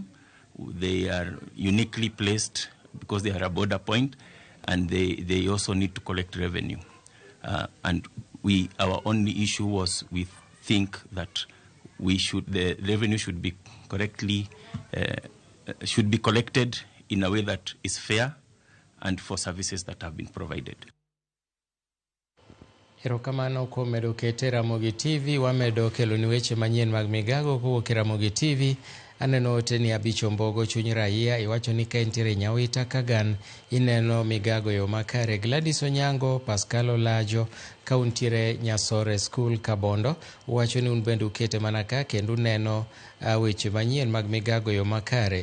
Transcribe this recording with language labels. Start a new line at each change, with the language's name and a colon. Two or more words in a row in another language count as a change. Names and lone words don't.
English: They are uniquely placed because they are a border point, and they also need to collect revenue. And our only issue was we think that the revenue should be correctly should be collected in a way that is fair and for services that have been provided.
Luo (Kenya and Tanzania): Erokamano kuom medo kete Ramogi TV. Wamedo kelo ni weche manyien mag migago kowuok Ramogi TV. Aneno ote ni Abicho Mbogo chuny raia iwacho ni ka entiere Nyawita Kagan ineno migago yo makare. Gladys Onyango, Pascal Olajo kauntiere Nyasore School Kabondo wacho ni un bende ukete mana ka kendo neno weche manyien mag migago yo makare.